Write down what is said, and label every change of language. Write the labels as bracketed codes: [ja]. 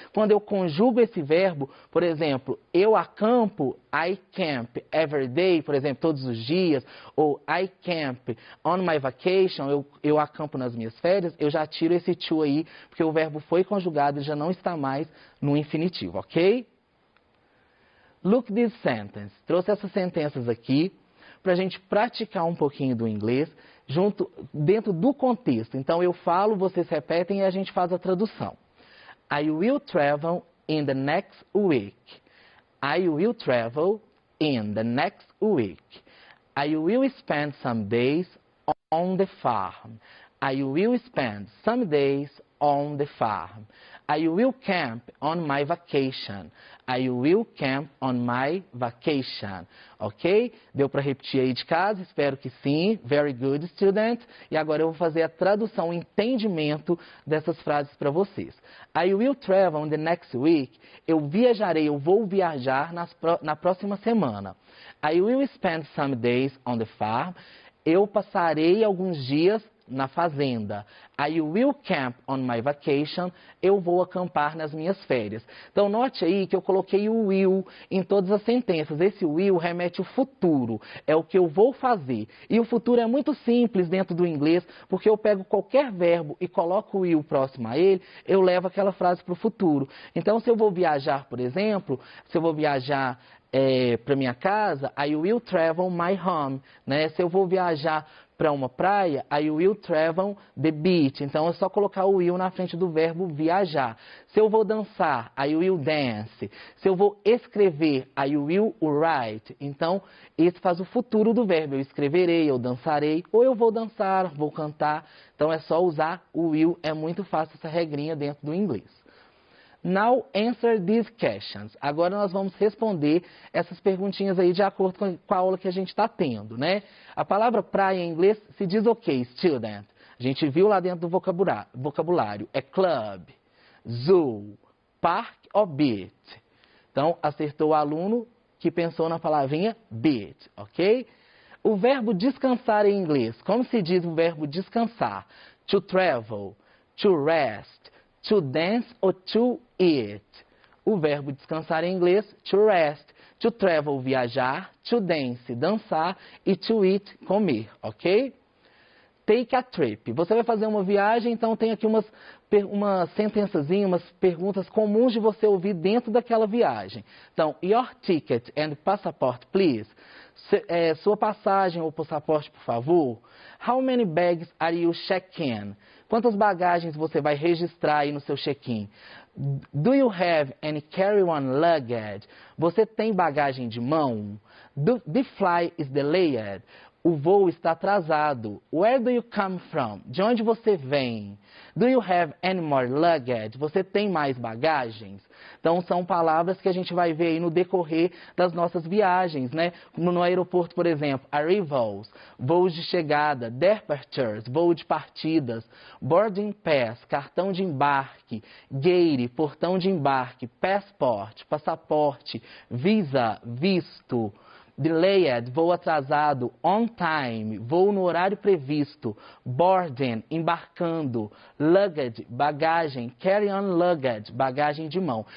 [pt] Quando eu conjugo esse verbo, por exemplo, eu acampo, [en] I camp every day, [pt] por exemplo, todos os dias, ou [en] I camp on my vacation, [pt] eu acampo nas minhas férias, eu já tiro esse to aí, porque o verbo foi conjugado e já não está mais no infinitivo, ok? [en] Look this sentence. [pt] Trouxe essas sentenças aqui para a gente praticar um pouquinho do inglês dentro do contexto. Então, eu falo, vocês repetem e a gente faz a tradução. [en] I will travel in the next week. I will travel in the next week. I will spend some days on the farm. I will spend some days on the farm. I will camp on my vacation. I will camp on my vacation. Ok? [pt] Deu para repetir aí de casa? Espero que sim. [en] Very good, student. [pt] E agora eu vou fazer a tradução, o entendimento dessas frases para vocês. [en] I will travel in the next week. [pt] Eu viajarei, eu vou viajar na próxima semana. [en] I will spend some days on the farm. [pt] Eu passarei alguns dias na fazenda. [en] I will camp on my vacation. [pt] Eu vou acampar nas minhas férias. Então, note aí que eu coloquei o will em todas as sentenças. Esse will remete ao futuro. É o que eu vou fazer. E o futuro é muito simples dentro do inglês, porque eu pego qualquer verbo e coloco o will próximo a ele, eu levo aquela frase para o futuro. Então, se eu vou viajar, por exemplo, se eu vou viajar para minha casa, [en] I will travel my home. [pt] Né? Se eu vou viajar para uma praia, [en] I will travel the beach. [pt] Então, é só colocar o will na frente do verbo viajar. Se eu vou dançar, [en] I will dance. [pt] Se eu vou escrever, [en] I will write. [pt] Então, esse faz o futuro do verbo. Eu escreverei, eu dançarei, ou eu vou dançar, vou cantar. Então, é só usar o will. É muito fácil essa regrinha dentro do inglês. [en] Now answer these questions. [pt] Agora nós vamos responder essas perguntinhas aí de acordo com a aula que a gente está tendo, né? A palavra praia em inglês se diz ok, student. A gente viu lá dentro do vocabulário. É club, zoo, park ou beach. Então, acertou o aluno que pensou na palavrinha beach, ok? O verbo descansar em inglês. Como se diz o verbo descansar? [en] To travel, to rest, to dance ou to eat. [pt] O verbo descansar em inglês, to rest. [en] To travel, viajar. To dance, dançar. E to eat, comer, ok? Take a trip. [pt] Você vai fazer uma viagem, então tem aqui umas sentençazinhas, umas perguntas comuns de você ouvir dentro daquela viagem. Então, [en] your ticket and passport, please. [pt] Sua passagem ou passaporte, por favor. [en] How many bags are you check-in? [pt] Quantas bagagens você vai registrar aí no seu check-in? [en] Do you have any carry-on luggage? [pt] Você tem bagagem de mão? [en] The flight is delayed. [pt] O voo está atrasado. [en] Where do you come from? [pt] De onde você vem? [en] Do you have any more luggage? [pt] Você tem mais bagagens? Então, são palavras que a gente vai ver aí no decorrer das nossas viagens, né? Como no aeroporto, por exemplo, arrivals, voos de chegada, departures, voo de partidas, boarding pass, cartão de embarque, gate, portão de embarque, passport, passaporte, visa, visto, delayed, voo atrasado, on time, voo no horário previsto, boarding, embarcando, luggage, bagagem, carry-on luggage, bagagem de mão.